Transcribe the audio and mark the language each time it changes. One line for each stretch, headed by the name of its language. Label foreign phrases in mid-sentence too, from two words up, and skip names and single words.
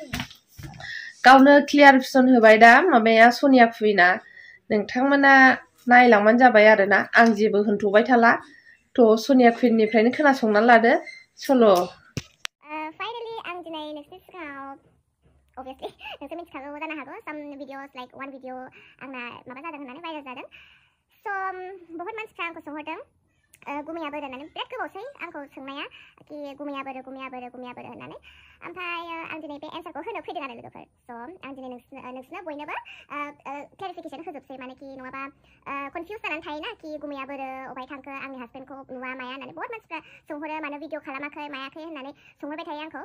Bodo: गावनो क्लियारफिसन होबाय दा माबाया सनिया कुइनआ, नोंथांमोना नायलांबानो जाबाय आरोना। आं जेबो होनथ'बाय थाला, थ' सनिया कुइननिफ्रायनो खोनासंनानै लादो सल'। Finally, आं दिनै नोंसोरनि सिगाङाव obviously नोंसोर मिथिखागौ जानो हागौ
English: some videos like one video
Bodo: आंना माबा जादों होननानै भाइरेल जादों। So बहुत मानसिफ्रा आंखौ सोंहरदों गुमैया बोरो होननानै, बिराद गोबावसै आंखौ सोंनाया कि गुमैया बोरो होननानै। ओमफ्राय आं दिनै बे एन्सारखौ होनो फैदों आरो लोगोफोर। स' आं दिनै नोंसोरनो बयनोबो क्लेरिफिकेसन होजोबसै, माने कि नङाबा कनफिउज जानानै थायोना कि गुमैया बोरो अबाय थांखो, आंनि हासबेन्डखौ नुवा माया होननानै बहुत मानसिफ्रा सोंहरो, मानो भिडिअ खालामाखै मायाखै होननानै सोंहरबाय थायो आंखौ।